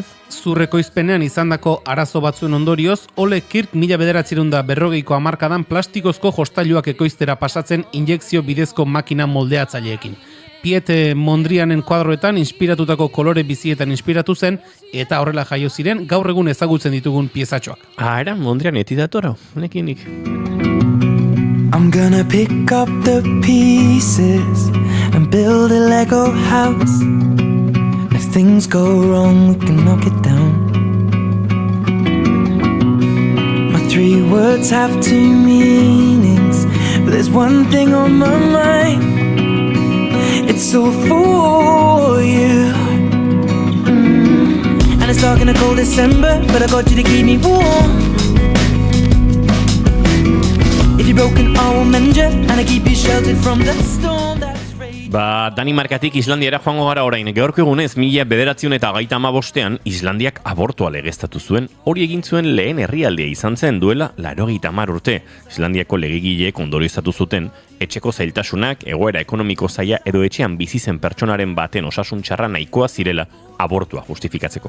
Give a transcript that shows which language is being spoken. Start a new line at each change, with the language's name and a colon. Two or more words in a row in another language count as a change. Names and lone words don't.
Basque: Zurreko izpenean izandako arazo batzuen ondorioz, Ole Kirk 1940ko hamarkadan plastikozko jostailuak ekoiztera pasatzen injekzio bidezko makina moldeatzaileekin. Piet Mondrianen kuadroetan inspiratutako kolore bizietan inspiratu zen eta horrela jaio ziren gaur egun ezagutzen ditugun piezatxoak. Era Mondrian etidatora, nekinik.
English: I'm gonna pick up the pieces and build a Lego house. If things go wrong, we can knock it down. three words have two meanings, but there's one thing on my mind. It's all for you. And it's dark in a cold December, but I got you to keep me warm. If you're broken, I will mend you, and I keep you sheltered from the storm that's raging.
Basque: Danimarkatik Islandiara joango gara orain. Gaurko egunez, 1995 Islandiak abortua legeztatu zuen. Hori egin zuen lehen herrialdea izan zen duela 80 urte. Islandiako legegileek ondorioztatu zuten etxeko zailtasunak, egoera ekonomiko zaila edo etxean bizi zen pertsonaren baten osasun txarra nahikoa zirela abortua justifikatzeko.